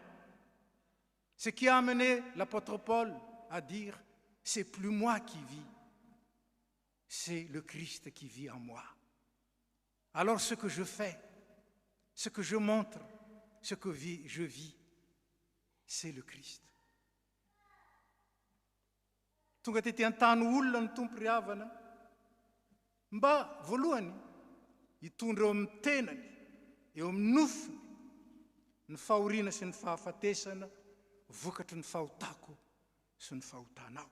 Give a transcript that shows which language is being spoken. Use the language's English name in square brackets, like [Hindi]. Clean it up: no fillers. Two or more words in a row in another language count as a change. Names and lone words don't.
[French] Ce qui a amené l'apôtre Paul à dire « c'est plus moi qui vis, c'est le Christ qui vit en moi ». Alors ce que je fais, ce que je montre, ce que je vis, c'est le Christ. [Malagasy] Tonga tety an-tany olona ny tompo ry havana mba voalohany hitondra eo amin'ny tenany eo amin'ny nofony ny fahoriana sy ny fahafatesana vokatry ny fahotako sy ny fahotanao.